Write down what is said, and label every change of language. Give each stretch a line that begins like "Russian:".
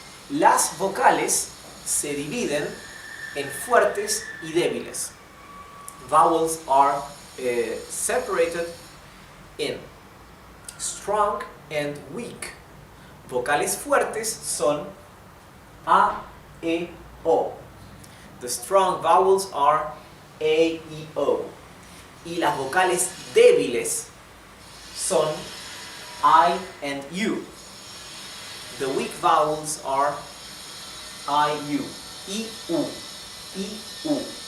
Spanish: Las vocales se dividen en fuertes y débiles.
English: Vowels are separated in strong and weak.
Spanish: Vocales fuertes son A, E, O.
English: The strong vowels are A, I, O.
Spanish: Y las vocales débiles son I
English: and
Spanish: U.
English: The weak vowels are I, U. I, U. I, U.